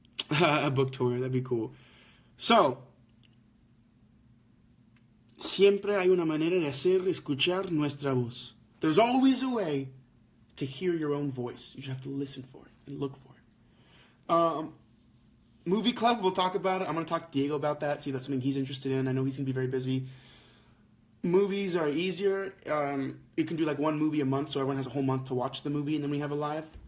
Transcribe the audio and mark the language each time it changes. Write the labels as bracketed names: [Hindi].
[English] A book tour, that'd be cool. [Spanish] So, siempre hay una manera de escuchar nuestra voz. [English] There's always a way to hear your own voice. You just have to listen for it and look for it. Movie club, we'll talk about it. I'm going to talk to Diego about that, see if that's something he's interested in. I know he's going to be very busy. Movies are easier. You can do like one movie a month, so everyone has a whole month to watch the movie, and then we have a live.